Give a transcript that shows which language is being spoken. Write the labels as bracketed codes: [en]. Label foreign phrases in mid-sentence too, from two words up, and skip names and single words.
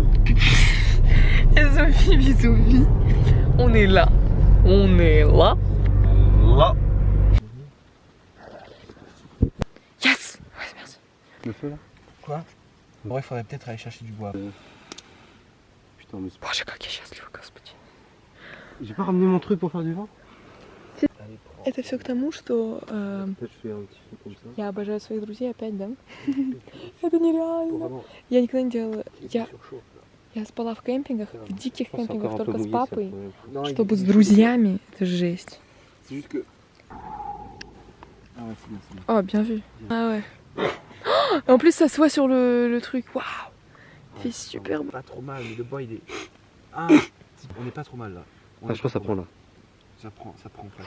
[fr] et Sophie Bisoufi. On est là. Là. Yes. Ouais, merci. Le feu là? Quoi? Bon, il faudrait peut-être aller chercher du bois. Putain, mais c'est pas... [ru] Боже, как я счастлива, Господи. [fr] J'ai pas ramené mon truc pour faire du vin? [ru] Это все к тому, что [fr] Peut-être je fais un petit feu comme ça. [ru] я обожаю своих друзей опять, да? Это нереально. Я никогда не делала. Я спала в кемпингах, в диких кемпингах только с папой. Чтобы с друзьями, это жесть. [fr] C'est juste que... Ah ouais, c'est bien, c'est bien. Oh, bien vu. Ah ouais. Et en plus, ça se voit sur le truc. Waouh. Il fait super beau. Pas trop mal, mais le bois il est. Ah, on est pas trop mal là. Ah, je crois que ça prend là. Ça prend en fait.